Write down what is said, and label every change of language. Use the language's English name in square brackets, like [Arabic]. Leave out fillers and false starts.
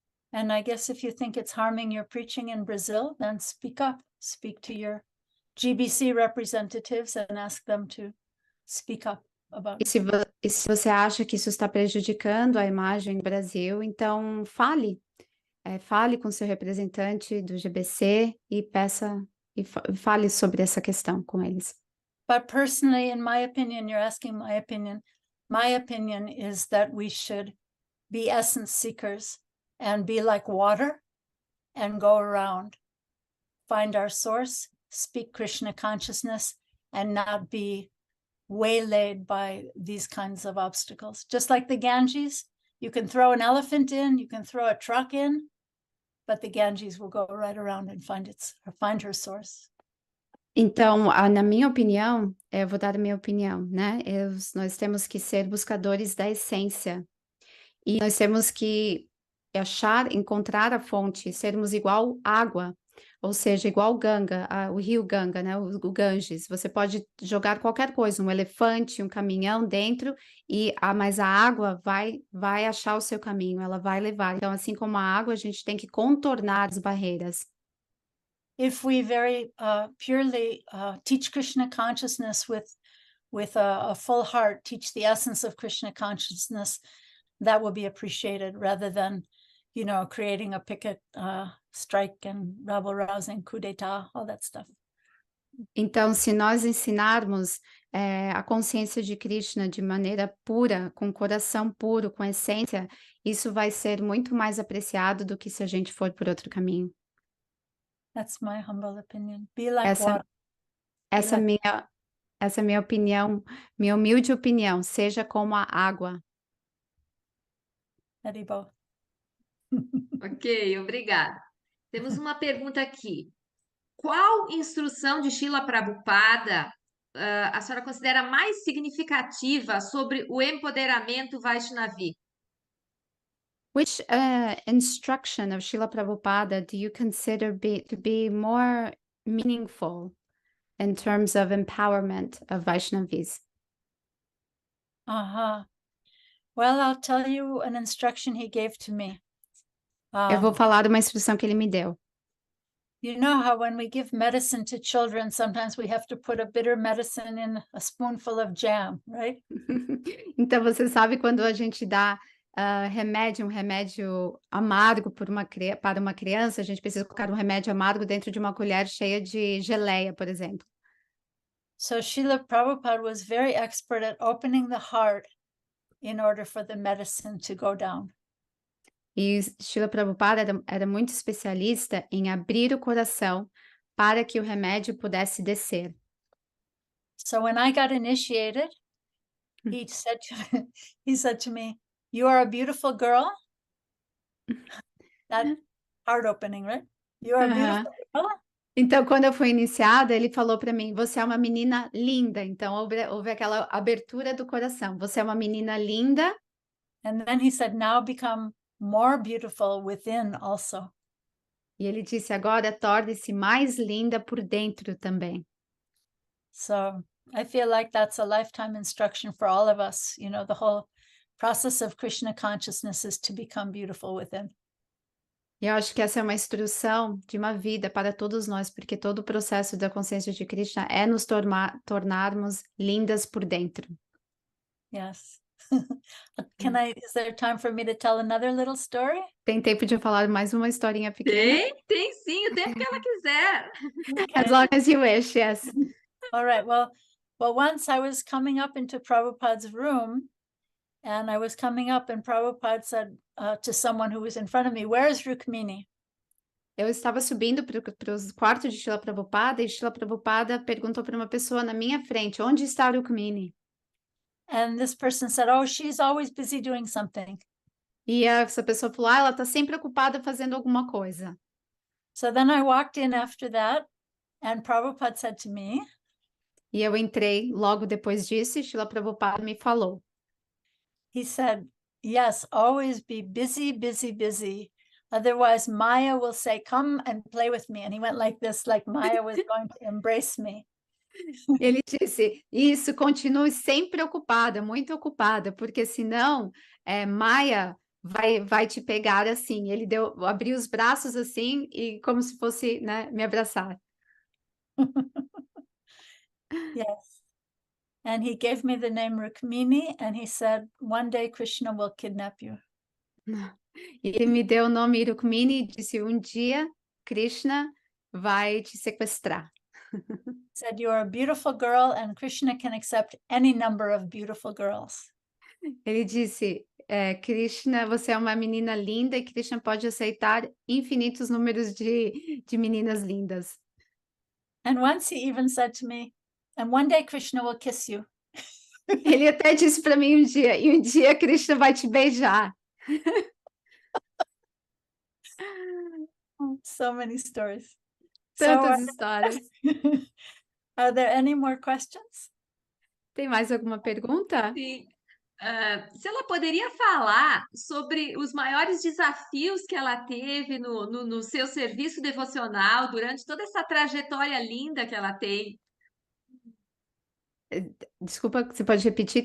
[English] And I guess if you think it's harming your preaching in Brazil, then speak up. Speak to your GBC representatives and ask them to speak up about it. [Portuguese] E se você acha que isso está prejudicando a imagem do Brasil, então fale. Fale com seu representante do GBC e fale sobre essa questão com eles. [English] But personally, in my opinion, you're asking my opinion. My opinion is that we should be essence seekers and be like water and go around, find our source, speak Krishna consciousness, and not be waylaid by these kinds of obstacles. Just like the Ganges, you can throw an elephant in, you can throw a truck in, but the Ganges will go right around and find her source. [Portuguese] Então, na minha opinião, eu vou dar a minha opinião, né? Nós temos que ser buscadores da essência. E nós temos que encontrar a fonte, sermos igual água, ou seja, igual Ganga, o rio Ganga, né? O Ganges. Você pode jogar qualquer coisa, um elefante, um caminhão dentro, mas a água vai achar o seu caminho, ela vai levar. Então, assim como a água, a gente tem que contornar as barreiras. [English] If we very purely teach Krishna consciousness with a full heart, teach the essence of Krishna consciousness, that will be appreciated rather than, creating a picket strike and rabble-rousing, coup d'etat, all that stuff. [Portuguese] Então, se nós ensinarmos a consciência de Krishna de maneira pura, com coração puro, com essência, isso vai ser muito mais apreciado do que se a gente for por outro caminho. [English] That's my humble opinion. Be like water. [Portuguese] Essa é minha opinião, minha humilde opinião. Seja como a água. Haribo. Ok, obrigada. Temos uma pergunta aqui. Qual instrução de Srila Prabhupada a senhora considera mais significativa sobre o empoderamento Vaishnavi? [English] Which instruction of Srila Prabhupada do you consider to be more meaningful in terms of empowerment of Vaishnavis? Well, I'll tell you an instruction he gave to me. [Portuguese] Eu vou falar de uma instrução que ele me deu. [English] You know how when we give medicine to children, sometimes we have to put a bitter medicine in a spoonful of jam, right? [Portuguese] Então, você sabe quando a gente dá um remédio amargo para uma criança, a gente precisa colocar um remédio amargo dentro de uma colher cheia de geleia, por exemplo. [English] So Srila Prabhupada was very expert at opening the heart in order for the medicine to go down. [Portuguese] E Srila Prabhupada era muito especialista em abrir o coração para que o remédio pudesse descer. [English] So when I got initiated, he said to me, "You are a beautiful girl." That heart opening, right? You are a beautiful girl. [Portuguese] Então, quando eu fui iniciada, ele falou para mim: você é uma menina linda. Então, houve aquela abertura do coração. Você é uma menina linda. [English] And then he said, "Now become more beautiful within also." [Portuguese] E ele disse: agora torne-se mais linda por dentro também. [English] So I feel like that's a lifetime instruction for all of us. You know, the whole process of Krishna consciousness is to become beautiful within. [Portuguese] E eu acho que essa é uma instrução de uma vida para todos nós, porque todo o processo da consciência de Krishna é nos tornarmos lindas por dentro. [English] Yes. Is there time for me to tell another little story? [Portuguese] Tem tempo de eu falar mais uma historinha pequena? Tem sim, o tempo que ela quiser. [English] As long as you wish, yes. All right. Well, once I was coming up into Prabhupada's room, and I was coming up, and Prabhupada said to someone who was in front of me, "Where is Rukmini?" [Portuguese] Eu estava subindo para o quarto de Srila Prabhupada e Srila Prabhupada perguntou para uma pessoa na minha frente: onde está Rukmini? [English] And this person said, "Oh, she's always busy doing something." [Portuguese] E essa pessoa falou: ela está sempre ocupada fazendo alguma coisa. [English] So then I walked in after that, and Prabhupada said to me, [Portuguese] E eu entrei logo depois disso e Srila Prabhupada me falou. [English] He said, "Yes, always be busy, busy, busy. Otherwise, Maya will say, 'Come and play with me.'" And he went like this, like Maya was going to embrace me. [Portuguese] Ele disse: isso, continue sempre ocupada, muito ocupada, porque senão Maia vai te pegar assim. Ele abriu os braços assim e como se fosse, né, me abraçar. [English] Yes. And he gave me the name Rukmini, and he said, "One day Krishna will kidnap you." [Portuguese] E ele me deu o nome Rukmini e disse: um dia Krishna vai te sequestrar. [English] Said, "You are a beautiful girl, and Krishna can accept any number of beautiful girls." [Portuguese] Ele disse: Krishna, você é uma menina linda e Krishna pode aceitar infinitos números de meninas lindas. [English] And once he even said to me, "And one day Krishna will kiss you." [Portuguese] Ele até disse para mim e um dia Krishna vai te beijar. [English] So many stories. [Portuguese] Tantas histórias. [English] Are there any more questions? [Portuguese] Tem mais alguma pergunta? Sim. Se ela poderia falar sobre os maiores desafios que ela teve no seu serviço devocional durante toda essa trajetória linda que ela tem. Desculpa, você pode repetir?